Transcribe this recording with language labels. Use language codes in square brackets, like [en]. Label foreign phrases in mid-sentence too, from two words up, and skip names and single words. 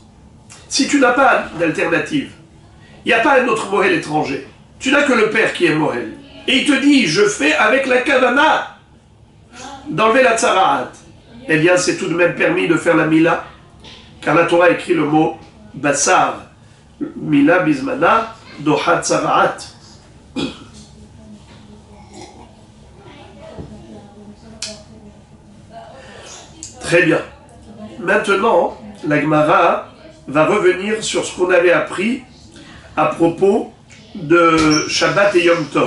[fr] Si tu n'as pas d'alternative, il n'y a pas un autre mohel étranger. Tu n'as que le père qui est mohel. Et il te dit, je fais avec la kavana d'enlever la tsaraat. Eh bien, c'est tout de même permis de faire la mila, car la Torah écrit le mot basar, [he] mila bismana, doha tsaraat. [fr] Très bien. Maintenant, la Gemara va revenir sur ce qu'on avait appris à propos de Shabbat et Yom Tov.